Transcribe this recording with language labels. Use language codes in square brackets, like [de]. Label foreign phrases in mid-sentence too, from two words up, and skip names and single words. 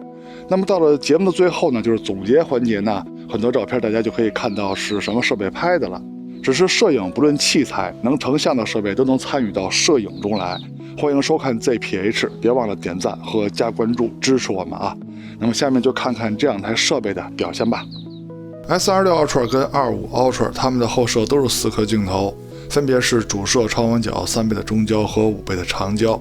[zh] 那麼到了節目的最後呢，就是總結環節呢，很多照片大家就可以看到是什麼設備拍的了。只是攝影不論器材，能成像的設備都能參與到攝影中來。歡迎收看 ZPH， 別忘了點讚和加關注支持我們啊。那麼下面就看看這兩台設備的表現吧。S26 Ultra 跟25 Ultra 它們的後攝都是4顆鏡頭，分別是主攝超廣角3倍的中焦和5倍的長焦。